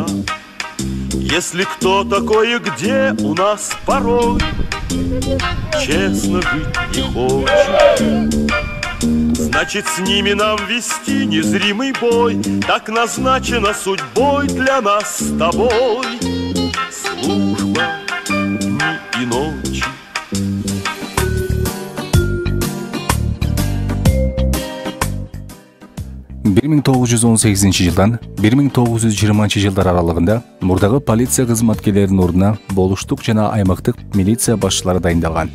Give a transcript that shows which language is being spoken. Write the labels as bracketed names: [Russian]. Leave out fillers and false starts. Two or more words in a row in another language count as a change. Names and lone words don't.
[Russian] Если кто такой и где у нас порой честно жить не хочет, значит, с ними нам вести незримый бой. Так назначено судьбой для нас с тобой. Служба дни и ночи. [Kyrgyz] жылдан 1920 жылдар аралығында мурдагы полиция кызматкерлеринин ордуна болуштук жана аймактык милиция башчылары дайындалган.